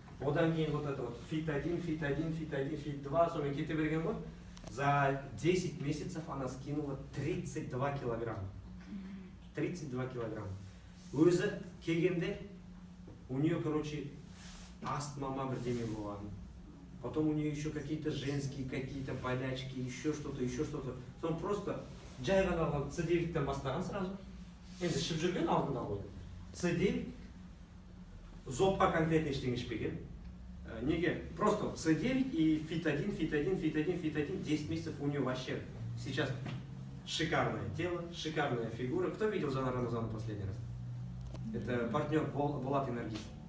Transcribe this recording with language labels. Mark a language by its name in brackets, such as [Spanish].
[Kazakh] Одан кейін [Russian] вот это вот [Kazakh] Fit 1, Fit 1, Fit 1, Fit 2, сонымен кете берген ғой. [Russian] За 10 месяцев она скинула 32 килограмм. 32 килограмм. [Kazakh] Өзі келгенде, [Russian] у нее, короче, [Kazakh] астма бірдеме болған. [Russian] Потом у нее еще какие-то женские, какие-то болячки, еще что-то, еще что-то. Он просто [Kazakh] жай ғана алған C9-тен бастаған сразу. Енді ішіп жүрген алдында қойды. C9 зопқа конкретно ештеңе ішпеген. Неге? [Russian] Просто C9 и Fit 1, Fit 1, Fit 1, Fit 1, 10 месяцев у нее вообще сейчас шикарное тело, шикарная фигура. Кто видел Жанар Рамазановну последний раз? Это партнер Булат Энергист.